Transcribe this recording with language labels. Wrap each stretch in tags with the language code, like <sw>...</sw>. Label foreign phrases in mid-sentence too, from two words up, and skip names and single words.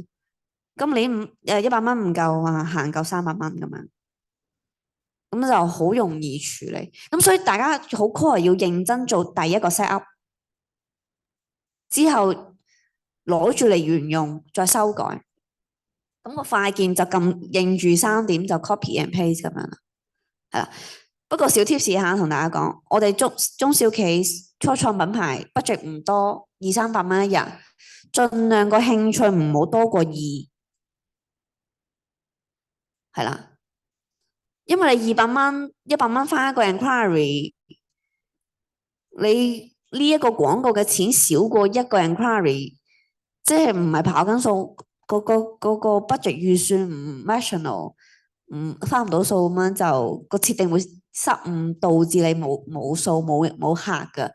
<yue>今年100蚊唔夠啊，行夠300蚊咁樣，咁就好容易處理。咁所以大家好 core 要認真做第一個</yue> <en>set up，</en> <yue>之後攞住嚟沿用，再修改。咁個快鍵就咁認住3點就</yue> <en>copy and paste</en> <yue>咁樣啦，係啦。不過小 tips 下同大家講，我哋中小企初創品牌 budget 唔多，200-300蚊一日，盡量個興趣唔好多過2，係啦。因為你200蚊、100蚊翻一個 enquiry，你呢一個廣告嘅錢少過一個 enquiry，即係唔係跑緊數，嗰個 budget 預算唔 rational，翻唔到數咁樣就個設定會失誤，導致你冇數冇客㗎。</yue>